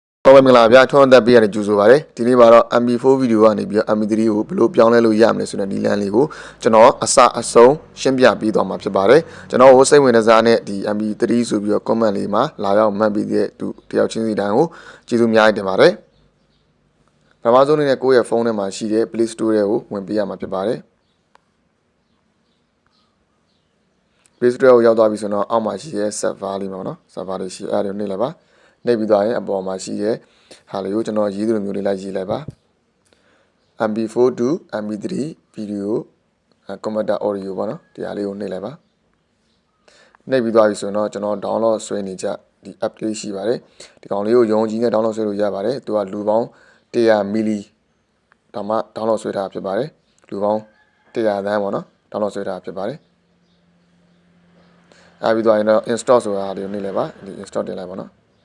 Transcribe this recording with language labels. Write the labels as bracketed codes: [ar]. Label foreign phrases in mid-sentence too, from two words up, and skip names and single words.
[my] တော်ပဲမင်္ဂလာဗျာထွန်းသက်ပေးရတဲ့ကြိုဆိုပါရစေဒီနေ့မှာတော့ MP4 ဗီဒီယိုကနေပြီးတော့ MP3 ကိုဘယ်လိုပြောင်းလဲလို့ရမလဲဆိုတဲ့နည်းလမ်းလေးကိုကျွန်တော်အစအဆုံးရှင်းပြပေးသွားမှာဖြစ်ပါတယ်ကျွန်တော်ကိုစိတ်ဝင်စားတဲ့ဒီ MP3 ဆိုပြီးတော့ comment လေးမှာလာရောက်မှတ်ပြီးတဲ့သူတယောက်ချင်းစီတိုင်းကိုကျေးဇူးအများကြီးတင်ပါတယ်ပထမဆုံးအနေနဲ့ကိုယ့်ရဲ့ဖုန်းထဲမှာရှိတဲ့ Play Store ကိုဝင်ပေးရမှာဖြစ်ပါတယ် Play Store ကိုရောက်သွားပြီဆိုတော့အောက်မှာရှိတဲ့ server လေးမှာပေါ့နော် server လေးရှိအဲ့ဒါကိုနှိပ်လိုက်ပါနှိပ်ပြီးသွားရင်အပေါ်မှာရှိတဲ့ဟာ လေးကိုကျွန်တော်ရေးသလိုမျိုးလေးလိုက်ရေးလိုက်ပါ [en] MP4 to MP3 video converter audio [my] ပေါ့နော်ဒီဟာလေးကိုနှိပ်လိုက်ပါနှိပ်ပြီးသွားပြီဆိုတော့ကျွန်တော် download ဆွဲနေကြဒီ app လေးရှိပါတယ်ဒီကောင်လေးကိုယုံကြည်နဲ့ download ဆွဲလို့ရပါတယ်သူကလူပေါင်း100 milli ဒါမှ download ဆွဲထားဖြစ်ပါတယ်လူပေါင်း100 သန်းပေါ့နော် download ဆွဲထားဖြစ်ပါတယ်အဲ့ပြီးသွားရင်တော့ install ဆိုတာလေးကိုနှိပ်လိုက်ပါဒီ install တင်လိုက်ပါနော်